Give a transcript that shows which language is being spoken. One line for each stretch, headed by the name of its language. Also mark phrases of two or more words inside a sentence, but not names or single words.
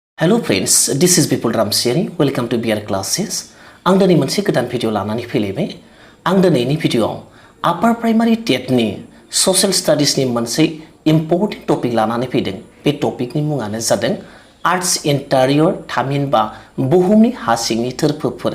English: Hello friends, this is Bipul Ramsiari. Welcome to BR Classes.
Bodo: आं दिनै मोनसे गोदान भिडिअ लानानै फैलायबाय। आं दिनैनि भिडिअआव
English: upper primary TET social studies
Bodo: मोनसे
English: important topic
Bodo: लानानै फैदों। बे टपिकनि मुङानो जादों आर्ट्स इन्टारियर थामहिनबा बुहुमनि हा सिंनि थोरफोफोर।